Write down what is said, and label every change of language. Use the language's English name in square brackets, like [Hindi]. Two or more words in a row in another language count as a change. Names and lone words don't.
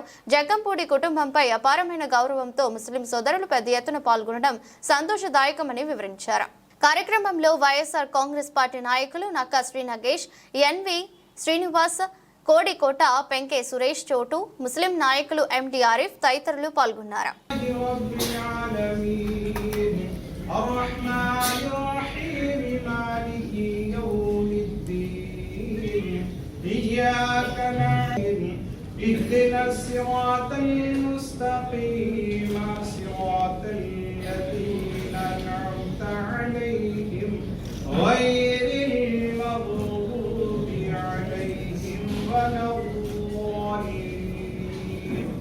[Telugu] జక్కంపూడి కుటుంబంపై అపారమైన గౌరవంతో ముస్లిం సోదరులు పెద్ద ఎత్తున పాల్గొనడం సంతోషదాయకమని వివరించారు. కార్యక్రమంలో వైఎస్ఆర్ కాంగ్రెస్ పార్టీ నాయకులు నక్కా శ్రీ నగేష్, ఎన్వి శ్రీనివాస్, కోడికోట పెంకే సురేష్, చోటు, ముస్లిం నాయకులు ఎండి ఆరిఫ్ తదితరులు పాల్గొన్నారు. [Arabic] اهدنا الصراط المستقيم صراط الذين أنعمت عليهم غير المغضوب عليهم ولا الضالين.